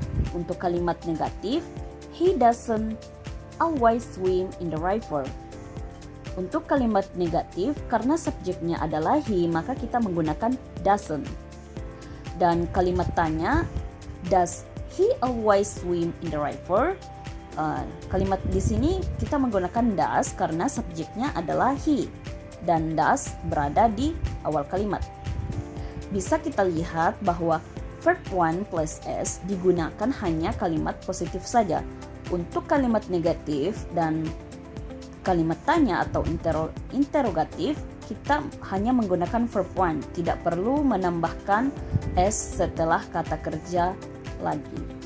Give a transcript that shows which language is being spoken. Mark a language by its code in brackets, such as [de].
[id] Untuk kalimat negatif, [en] he doesn't always swim in the river. [id] Untuk kalimat negatif, karena subjeknya adalah he, maka kita menggunakan doesn't. Dan kalimat tanya, [en] does he always swim in the river? [id] Kalimat di sini kita menggunakan does karena subjeknya adalah he dan does berada di awal kalimat. Bisa kita lihat bahwa verb 1 plus s digunakan hanya kalimat positif saja. Untuk kalimat negatif dan kalimat tanya atau interrogatif kita hanya menggunakan verb 1, tidak perlu menambahkan s setelah kata kerja lagi.